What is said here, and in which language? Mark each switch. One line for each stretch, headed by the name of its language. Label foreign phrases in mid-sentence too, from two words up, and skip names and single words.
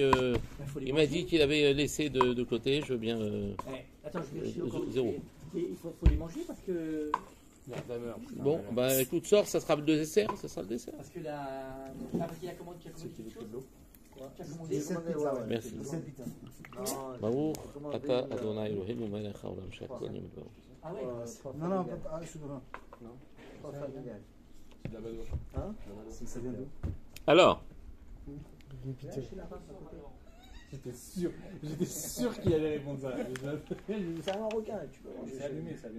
French: Il m'a dit qu'il avait laissé de côté. Je veux bien. Attends, je vais encore. Zéro. Il faut les manger parce que. Bon, bah écoute, sors, ça sera le dessert. Ça sera le dessert. Parce que parce qu'il y a commandé quelque chose. Tu as commandé. Merci.
Hebrew: ברוך אתה ה' אלוהינו מלך העולם שהכל נהיה בדברו.
French: Ah ouais. Non, pas Choudrin. Non, pas familial. C'est de la badoche. Hein? Ça vient d'où? Alors. J'étais sûr qu'il allait répondre ça. C'est un marocain, tu peux manger. C'est allumé.